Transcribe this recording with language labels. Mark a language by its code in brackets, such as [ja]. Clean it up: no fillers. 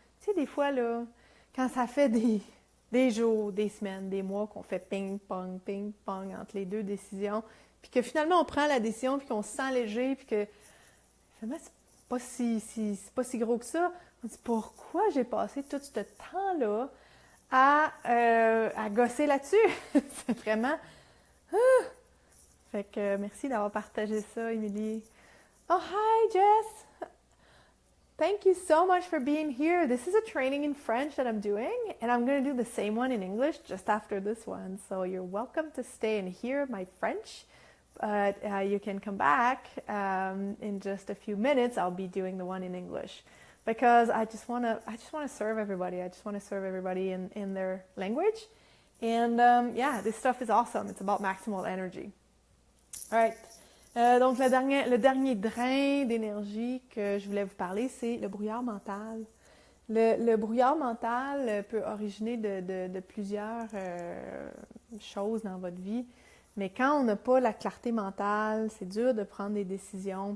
[fr] Tu sais, des fois, là, quand ça fait des jours, des semaines, des mois qu'on fait ping-pong, ping-pong entre les deux décisions, puis que finalement on prend la décision, puis qu'on se sent léger, puis que finalement c'est pas si gros que ça. On dit pourquoi j'ai passé tout ce temps-là à gosser là-dessus? C'est vraiment... Fait que merci d'avoir partagé ça, Émilie. [en] Oh, hi, Jess! Thank you so much for being here. This is a training in French that I'm doing, and I'm going to do the same one in English just after this one. So you're welcome to stay and hear my French, but you can come back in just a few minutes. I'll be doing the one in English because I just want to serve everybody. I just want to serve everybody in their language, and yeah, this stuff is awesome. It's about maximal energy. All right. [fr] Donc, le dernier drain d'énergie que je voulais vous parler, c'est le brouillard mental. Le brouillard mental peut originer de plusieurs choses dans votre vie, mais quand on n'a pas la clarté mentale, c'est dur de prendre des décisions.